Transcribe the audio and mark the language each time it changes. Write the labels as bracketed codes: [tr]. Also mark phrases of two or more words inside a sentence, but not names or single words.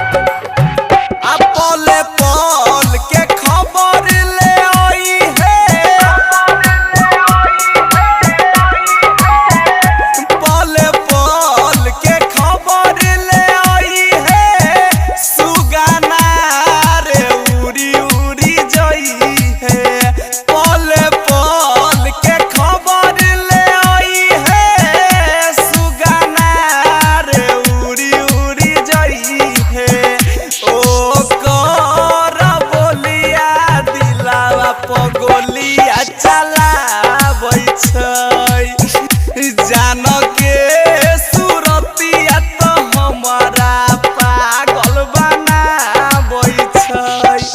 [bho] पले पल के खबर ले आई है, पले पल के खबर ले आई है, सुगाना रे उड़ी उड़ी जई है। पले पल के खबर ले आई है, सुगाना रे उड़ी उड़ी जई है। [anp] ओ पगोलिया चलाबै छै, जान के सूरतिया तो हमारा पागल बनाबै छै।